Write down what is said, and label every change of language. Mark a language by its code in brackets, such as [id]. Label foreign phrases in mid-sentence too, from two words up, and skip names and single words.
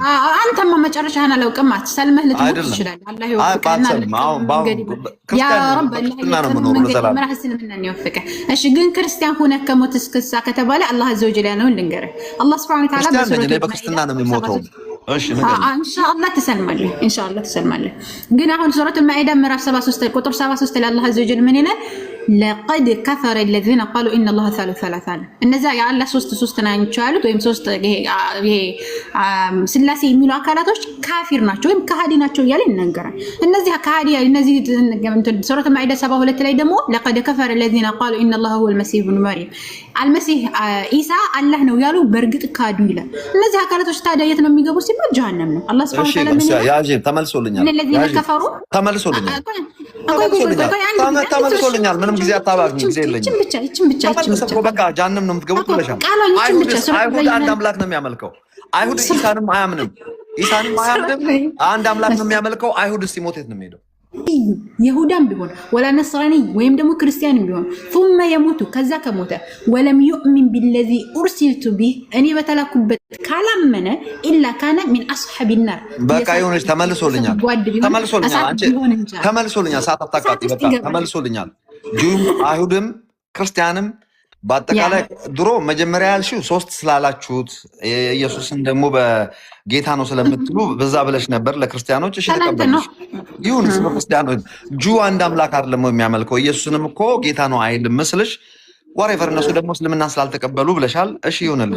[am] አንተማ መጨረሻህን አላውቅም። ሰልመህ ልትሞት ትችላለህ። አላህ ይወፍቅህና እሺ። ግን ክርስቲያን ሆነህ ከሞት እስክሳ ከተባለ አላህ [ar] عز وجل [am] ያለውን ልንገርህ። አላህ [ar] سبحانه وتعالى [am] በክርስትና ነው የሚሞተው። እሺ ኢንሻአላህ ትሰልማለህ፣ ኢንሻአላህ ትሰልማለህ። ግን አሁን ሱረቱል ማኢዳ ምዕራፍ 73 ቁጥር 73 ላይ አላህ [ar] عز وجل [am] ምን ይላል? [ar] لقد كفر الذين قالوا ان الله ثالث ثلاثه [am] እነዛ የአላህ ሶስት ናቸው ያሉት ወይም ሶስት ይሄ ስላሴ የሚሉ አካላቶች ካፊር ናቸው ወይም ከሃዲ ናቸው እያለ ይናገራል። እነዚህ ከሃዲ እነዚህ ሱረቱል ማኢዳ 72 ላይ ደግሞ [ar] لقد كفر الذين قالوا ان الله هو المسيح ابن مريم [am] አልመሲህ ኢሳ አላህ ነው ያሉ በእርግጥ ካዱ ይላል። እነዚህ አካላቶች ታዲያ የት ነው የሚገቡት ሲባል ጀሃነም ነው። አላህ [ar] سبحانه وتعالى [am] ያጂ ተመልሶልኛል ምንም ጊዜ አታባክኝ። ጊዜ የለኝም። ብቻ በቃ ጀሃነም ነው የምትገቡት ብለሻል። አይሁድ አንድ አምላክ ነው የሚያመልከው። አይሁድ ኢሳንም አያምንም። አንድ አምላክ ነው የሚያመልከው። አይሁድ ሲሞት የት ነው የሚሄደው? ይሁዳም ቢሆን [ar] ولا نصراني [am] ወይም ደግሞ ክርስቲያንም ቢሆን [ar] ثم يموت [am] ከዛ ከሞተ [ar] ولم يؤمن بالذي ارسلت به [am] እኔ በተላኩበት ካላመነ [ar] الا كان من اصحاب النار። [am] በቃ ይሁንሽ። ተመልሶልኛል። ሰዓት አታቃጥይ። በቃ ተመልሶልኛል። ጁም አይሁድም ክርስቲያንም በአጠቃላይ ድሮ መጀመሪያ ያልሽው ሶስት ስላላችሁት ኢየሱስን ደግሞ በጌታ ነው ስለምትሉ በዛ ብለሽ ነበር ለክርስቲያኖች። እሺ ተቀበልሽ። ይሁን ክርስቲያኖች ጁ አንድ አምላክ አይደለም የሚያመልከው ኢየሱስንም እኮ ጌታ ነው አይልም መስልሽ ወሬቨር እነሱ ደግሞ እስልምና ስላልተቀበሉ ብለሻል። እሺ ይሁንልሽ።